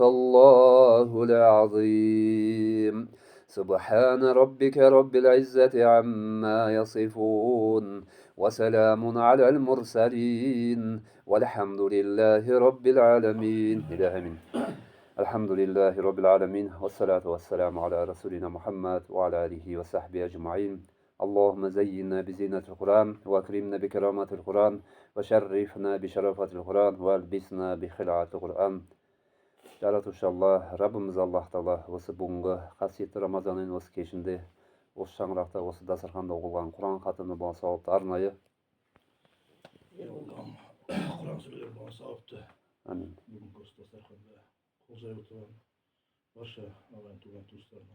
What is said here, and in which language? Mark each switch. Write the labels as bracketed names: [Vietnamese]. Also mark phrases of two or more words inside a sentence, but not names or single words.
[Arabic] الله العظيم سبحان ربك رب العزة عما يصفون وسلام على المرسلين والحمد لله رب العالمين آمين الحمد لله رب العالمين والصلاة والسلام على رسولنا محمد وعلى آله وصحبه أجمعين اللهم زينا بزينة القرآن وأكرمنا بكرامات القرآن وشرفنا بشرفات القرآن والبسنا بخلعة القرآن [Kazakh] Жаратушы Алла, Раббымыз Аллах Тағала осы бүгінгі қасиетті Рамазан айының осы кешінде, осы шаңырақта, осы дастарханда оқылған Құран хатымы болған сауапты арнайы Құран сүрелері болған сауапты. Амин. Бүгінгі осы дастарханда қол жайып отырған барша ағайын туған туыстарына